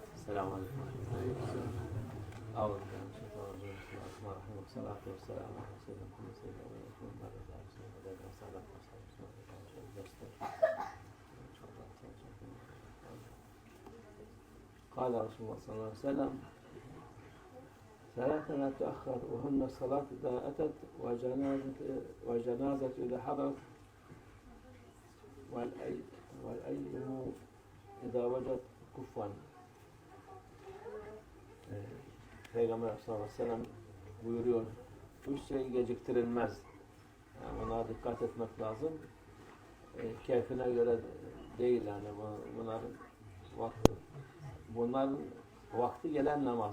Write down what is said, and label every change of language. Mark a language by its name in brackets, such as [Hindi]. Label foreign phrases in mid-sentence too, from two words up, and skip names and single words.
[Arabic] سلام عليكم. Ağzı الصلاة والسلام على سيدنا محمد قال رسول الله صلى الله عليه وسلم ثلاثة لا تؤخر وهن الصلاة إذا أتت وجنازة إذا حضرت والأيم إذا وجد كفوا. [Turkish] Peygamber [Arabic] صلى الله عليه وسلم [Turkish] buyuruyor, üç şey geciktirilmez. Yani buna dikkat etmek lazım. Keyfine göre değil yani bunların vakti gelen namaz.